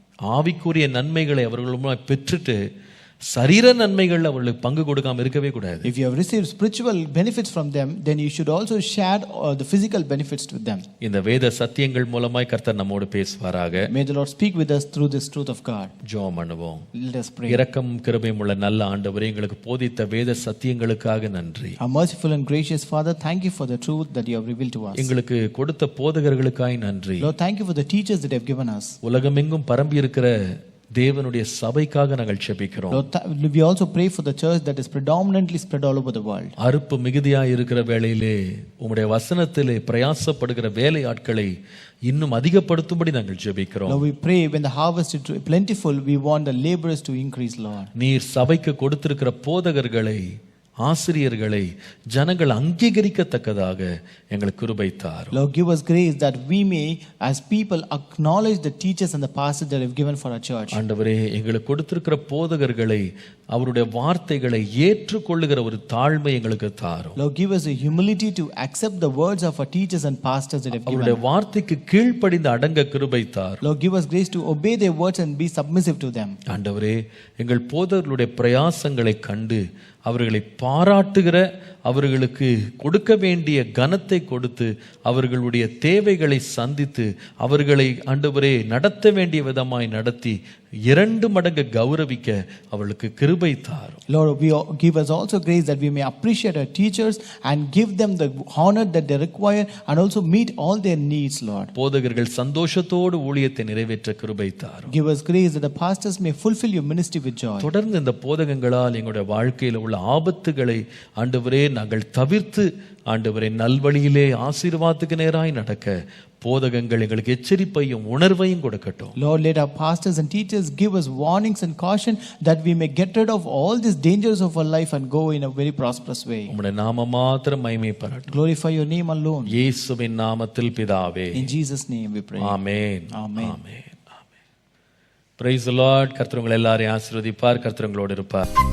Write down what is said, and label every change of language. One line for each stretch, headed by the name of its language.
Tamil: ஆவிக்குரிய நன்மைகளை அவர்கள் பெற்றுட்டு சரீர நன்மைகள் அவர்களுக்கு பங்கு கொடுக்காம இருக்கவே கூடாது.
English: If you have received spiritual benefits from them, then you should also share the physical benefits with them.
Tamil: இந்த வேத சத்தியங்கள் மூலமாய் கர்த்தர் நம்மோடு பேசுவாராக.
English: May the Lord speak with us through this truth of God.
Tamil: ஜெபம் பண்ணுவோம்.
English: Let us pray.
Tamil: இரக்கம் கிருபையும் உள்ள நல்ல ஆண்டவரே, எங்களுக்கு போதித்த வேத சத்தியங்களுக்காக நன்றி.
English: Our merciful and gracious Father, thank you for the truth that you have revealed to us.
Tamil: எங்களுக்கு கொடுத்த போதகர்களுக்காய் நன்றி.
English: Lord, thank you for the teachers that you have given us.
Tamil: உலகமெங்கும் பரம்பி இருக்கிற தேவனுடைய சபைக்காக நாங்கள் ஜெபிக்கிறோம்.
English: Lord, we also pray for the church that is predominantly spread all over the world.
Tamil: அறுப்பு மிகுதியாய் இருக்கிற வேளையிலே உம்முடைய வசனத்திலே பிரயாசப்படுகிற வேலை ஆட்களை இன்னும் அதிகப்படுத்தும்படி நாங்கள் ஜெபிக்கிறோம்.
English: Lord, we pray when the harvest is plentiful, we want the laborers to increase, Lord.
Tamil: நீர் சபைக்கு கொடுத்திருக்கிற போதகர்களை, ஆசிரியர்களை ஜனங்கள் அங்கீகரிக்கத்தக்கதாக எங்களுக்கு கிருபை தாரும்.
English: Lord, give us grace that we may as people acknowledge the teachers and the pastors that you have given for our church.
Tamil: ஆண்டவரே, எங்களுக்கு கொடுத்திருக்கிற போதகர்களை, அவருடைய வார்த்தைகளை ஏற்றுக்கொள்ளுகிற ஒரு தாழ்மை எங்களுக்கு தாரும்.
English: Lord, give us a humility to accept the words of our teachers and pastors that you have
Tamil: அவருடைய
English: given.
Tamil: வார்த்தைக்கு கீழ்ப்படிந்து அடங்க கிருபை தாரும்.
English: Lord, give us grace to obey their words and be submissive to them.
Tamil: ஆண்டவரே, எங்கள் போதகர்களுடைய பிரயாசங்களை கண்டு அவர்களை பாராட்டுகிற, அவர்களுக்கு கொடுக்க வேண்டிய கனத்தை கொடுத்து, அவர்களுடைய தேவைகளை சந்தித்து, அவர்களை ஆண்டவரே நடத்த வேண்டிய விதமாய் நடத்தி 2 மடங்கு கௌரவிக்க அவர்களுக்கு கிருபை தாரும்.
English: Lord, give us also grace that we may appreciate our teachers and give them the honor that they require and also meet all their needs, Lord.
Tamil: போதகர்கள் சந்தோஷத்தோடு ஊழியத்தை நிறைவேற்ற கிருபை தாரும்.
English: Give us grace that the pastors may fulfill your ministry with joy.
Tamil: தொடர்ந்து இந்த போதகங்களால் எங்களுடைய வாழ்க்கையில் உள்ள ஆபத்துகளை ஆண்டவரே நாங்கள் தவிர்த்து, ஆண்டவரே நல்வழியிலே ஆசீர்வாதத்துக்கு நேராய் நடக்க போதகங்கள் எங்களுக்கு எச்சரிப்பையும் உணர்வையும் கொடுக்கட்டும்.
English: Lord, let our pastors and teachers give us warnings and caution that we may get rid of all these dangers of our life and go in a very prosperous way.
Tamil: உம்முடைய நாமம் மாத்திரம் மகிமை பெறட்டும்.
English: Glorify your name alone.
Tamil: இயேசுவின் நாமத்தில் பிதாவே.
English: In Jesus' name we pray.
Tamil: Amen.
English: Amen.
Tamil: Amen.
English: Praise the Lord.
Tamil: கர்த்தர் உங்களை எல்லாரையும் ஆசீர்வதிப்பார். கர்த்தர் உங்களோடு இருப்பார்.